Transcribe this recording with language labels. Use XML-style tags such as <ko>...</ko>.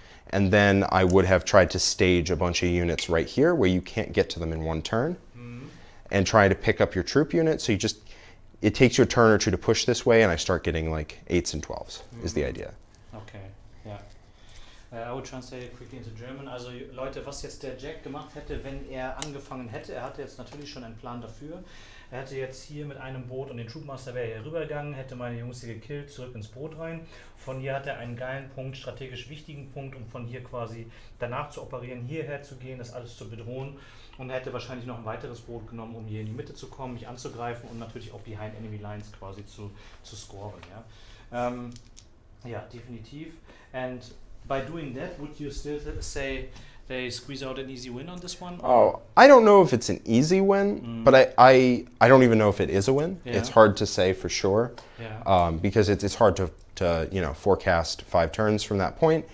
<en>And then I would have tried to stage a bunch of units right here where you can't get to them in 1 turn, and try to pick up your troop unit. So it takes you a turn or 2 to push this way, and I start getting like 8s and 12s is the idea. Okay, yeah. I will translate it quickly into German.</en> <de>Also Leute, was jetzt der Jack gemacht hätte, wenn er angefangen hätte, er hatte jetzt natürlich schon einen Plan dafür. Er hätte jetzt hier mit einem Boot und den Troopmaster wäre hier rübergegangen, hätte meine Jungs hier gekillt, zurück ins Boot rein. Von hier hat er einen geilen Punkt, strategisch wichtigen Punkt, um von hier quasi danach zu operieren, hierher zu gehen, das alles zu bedrohen. Und er hätte wahrscheinlich noch ein weiteres Boot genommen, um hier in die Mitte zu kommen, mich anzugreifen und natürlich auch</de> <en>behind enemy lines</en> <de>quasi zu scoren. Ja, ja, definitiv.</de> <en>And by doing that, would you still say they squeeze out an easy win on this one? Oh, I don't know if it's an easy win, but I don't even know if it is a win. Yeah. It's hard to say for sure, because it's hard to to, you know, forecast 5 turns from that point.</en>